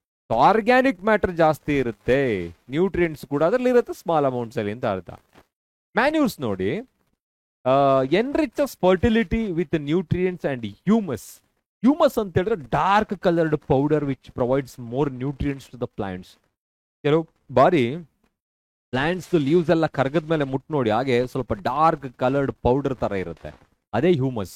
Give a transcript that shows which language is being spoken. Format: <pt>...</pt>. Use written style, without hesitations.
<kn>So organic matter ಜಾಸ್ತಿ ಇರುತ್ತೆ, nutrients ಕೂಡ ಅದರಲ್ಲಿ ಇರುತ್ತೆ ಸ್ಮಾಲ್ ಅಮೌಂಟ್ಸ್ ಅಲ್ಲಿ ಅಂತ ಅರ್ಥ.</kn> <en>Manures ನೋಡಿ, enriches fertility with nutrients and humus. Humus</en> <kn>ಅಂತ ಹೇಳಿದ್ರೆ</kn> <en>Dark coloured powder which provides more nutrients to the plants.</en> <kn>ಕೆಲವು ಬಾರಿ ಪ್ಲಾಂಟ್ಸ್ ಲೀವ್ಸ್ ಎಲ್ಲ ಕರಗದ ಮೇಲೆ ಮುಟ್ ನೋಡಿ, ಹಾಗೆ ಸ್ವಲ್ಪ ಡಾರ್ಕ್ ಕಲರ್ಡ್ ಪೌಡರ್ ತರ ಇರುತ್ತೆ, ಅದೇ ಹ್ಯೂಮಸ್.</kn>